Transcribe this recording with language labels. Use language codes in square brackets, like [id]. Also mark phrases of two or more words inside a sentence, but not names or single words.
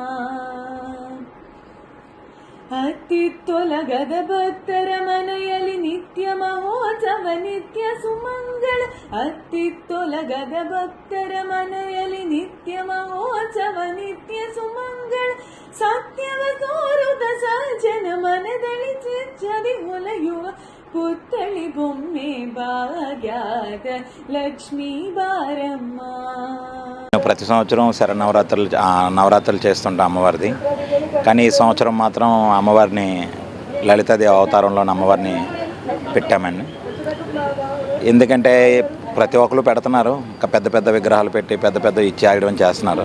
[kn] ಅತ್ತಿತ್ತೊಲಗದ ಭಕ್ತರ ಮನೆಯಲ್ಲಿ ನಿತ್ಯ ಮಹೋತ್ಸವ ನಿತ್ಯ ಸುಮಂಗಳ ಅತ್ತಿತ್ತೊಲಗದ ಭಕ್ತರ ಮನೆಯಲ್ಲಿ ನಿತ್ಯ ಮಹೋತ್ಸವ ನಿತ್ಯ ಸುಮಂಗಳ ಸತ್ಯವ ತೋರುದ ಸಜ್ಜನ ಮನದಲ್ಲಿ ಚಿಚ್ಚದಿ ಹೊಲೆಯುವ ಪುತ್ತಳಿ ಬೊಮ್ಮೆ ಭಾಗ್ಯದ ಲಕ್ಷ್ಮೀ బారమ్మ. [te] ప్రతి సంవత్సరం నవరాత్రులు చేస్తుంటాం అమ్మవారిది. కానీ ఈ సంవత్సరం మాత్రం అమ్మవారిని లలితాదేవి అవతారంలో అమ్మవారిని పెట్టామండి. ఎందుకంటే ప్రతి ఒక్కరు పెడుతున్నారు, పెద్ద పెద్ద విగ్రహాలు పెట్టి పెద్ద పెద్ద ఇచ్చి ఆగడం చేస్తున్నారు.